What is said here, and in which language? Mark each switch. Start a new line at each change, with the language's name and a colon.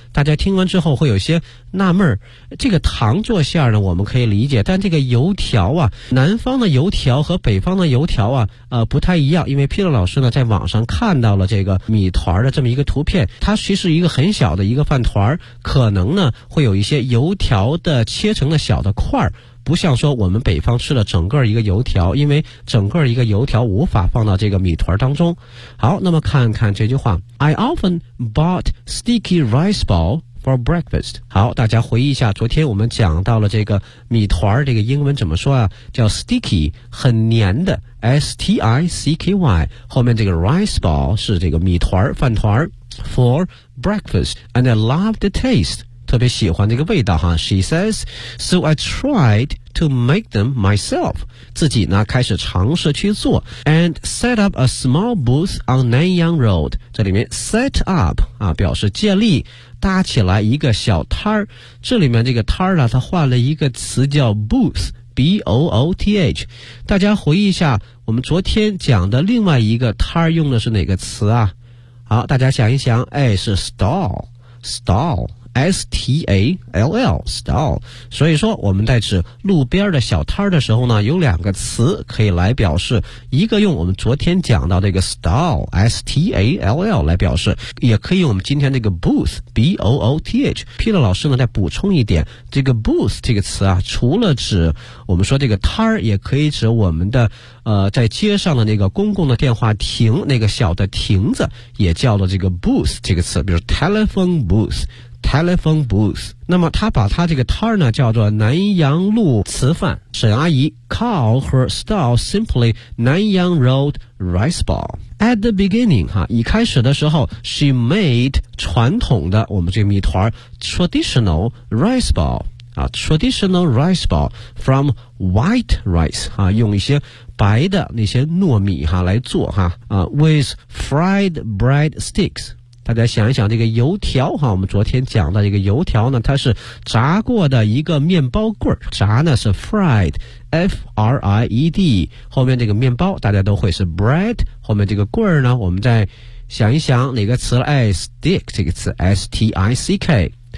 Chinese: 大家听完之后会有些纳闷，这个糖做馅儿呢我们可以理解，但这个油条啊，南方的油条和北方的油条啊不太一样。因为皮勒老师呢在网上看到了这个米团的这么一个图片，它其实一个很小的一个饭团，可能呢会有一些油条的切成了小的块儿，不像说我们北方吃了整个一个油条，因为整个一个油条无法放到这个米团当中。好，那么看看这句话
English: I often bought sticky rice ball for breakfast。
Chinese: 好，大家回忆一下昨天我们讲到了这个米团，这个英文怎么说啊，叫 sticky， 很黏的 S-T-I-C-K-Y， 后面这个 rice ball 是这个米团饭团
English: for breakfast and I love the taste，
Chinese: 特别喜欢这个味道哈。
English: She says So I tried to make them myself，
Chinese: 自己呢开始尝试去做。
English: And set up a small booth on Nanyang Road，
Chinese: 这里面 set up 啊，表示建立搭起来一个小摊，这里面这个摊呢它换了一个词叫 booth B-O-O-T-H。大家回忆一下我们昨天讲的另外一个摊用的是哪个词啊？好，大家想一想，哎，是 stall， stallS-T-A-L-L stall， 所以说我们在指路边的小摊的时候呢，有两个词可以来表示，一个用我们昨天讲到这个 stall S-T-A-L-L 来表示，也可以用我们今天这个 booth B-O-O-T-H。 Peter 老师呢再补充一点，这个 booth 这个词啊，除了指我们说这个摊，也可以指我们的在街上的那个公共的电话亭，那个小的亭子也叫做这个 booth 这个词，比如 telephone boothTelephone booth。那么他把他这个摊儿呢叫做南阳路瓷饭。
English: 沈阿姨 call her stall simply 南阳 road rice ball。 At the beginning 哈，
Chinese: 一开始的时候
English: she made
Chinese: 传统的我们这米团
English: traditional rice ball 啊 traditional rice ball from white rice 啊，
Chinese: 用一些白的那些糯米哈来做哈啊
English: with fried bread sticks。
Chinese: 大家想一想这个油条哈，我们昨天讲的这个油条呢，它是炸过的一个面包棍，炸呢是 fried F-R-I-E-D， 后面这个面包大家都会是 bread， 后面这个棍呢我们再想一想哪个词了，哎 stick 这个词 S-T-I-C-K，